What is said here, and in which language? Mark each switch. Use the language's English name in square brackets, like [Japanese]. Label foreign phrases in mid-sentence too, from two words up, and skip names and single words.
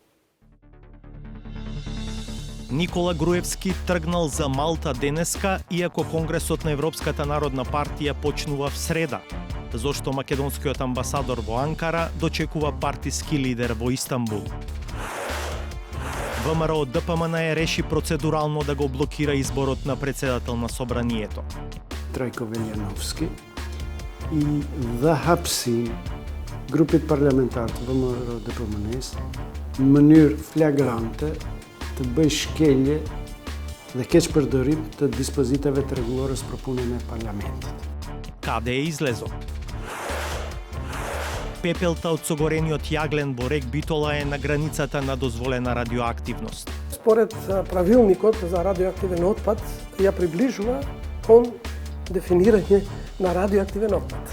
[Macedonian] Никола Груевски тргнал за Малта денеска, иако Конгресот на Европската народна партија почнува в среда. Зошто македонскиот амбасадор во Анкара дочекува партиски лидер во Истанбул. ВМРО ДПМН реши процедурално да го блокира изборот на председател на собранието. [Albanian] Trojko Veljanovski i dhe hapsin grupit parlamentar të VMRO DPMN-s në mënyrë flagrante të bëj shkelje dhe keqpërdorim të dispozitave të rregullorës për punën e parlamentit. [Macedonian] Каде е излезот? Пепелта од согорениот јаглен во рек Битола е на границата на дозволена радиоактивност. Според правилникот за радиоактивен отпад ја приближува кон дефинирање на радиоактивен отпад.